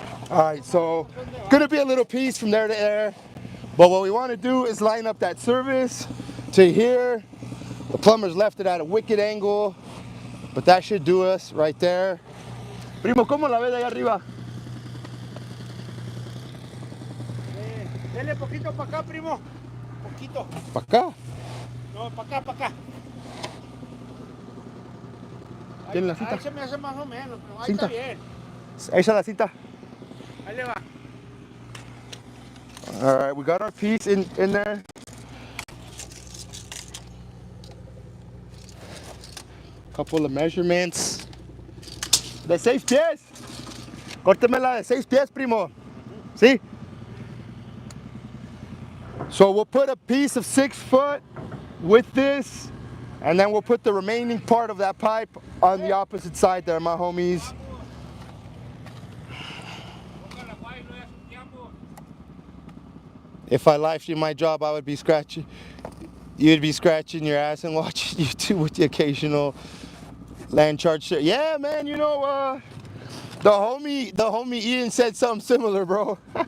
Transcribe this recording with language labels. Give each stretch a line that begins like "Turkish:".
English: All right, so gonna be a little piece from there to there. But what we want to do is line up that service to here. The plumber's left it at a wicked angle, but that should do us right there.
Spanish: Primo, ¿cómo la ves de allá arriba? Dele poquito para acá, primo. Poquito. ¿Para acá? No, para acá, para acá. ¿Tiene la cinta? Ahí se me hace más o menos, pero ahí Cinta. está bien. Ahí está la cinta. Ahí le va.
English: All right, we got our piece in there. Couple of measurements.
Spanish: De 6 pies. Córtemela de 6 pies, primo.
English: See? So we'll put a piece of 6 foot with this, and then we'll put the remaining part of that pipe on the opposite side there, my homies.
Spanish: Póngala, guay, no es un tiempo.
English: If I live stream my job, I would be scratching. You'd be scratching your ass and watching YouTube with the occasional land charge. Yeah, man. You know, the homie Ian said something similar, bro.